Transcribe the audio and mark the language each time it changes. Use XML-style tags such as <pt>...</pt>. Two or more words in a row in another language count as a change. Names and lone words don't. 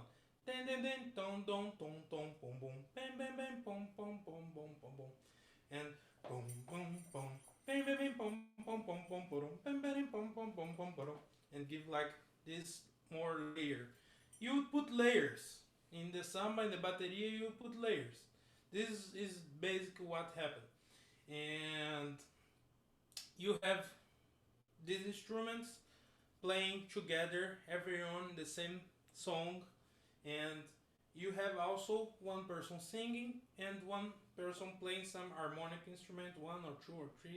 <en>Den den den tom tom tom tom pom pom bam bam bam pom pom pom pom pom pom and pom pom pom bam bam bam pom pom pom pom pom bam bam pom pom pom pom pom and give like this more layer. You put layers in the samba and the bateria. You put layers. This is basically what happened, and you have these instruments playing together, everyone the same song, and you have also one person singing and one person playing some harmonic instrument, one or two or three.</en>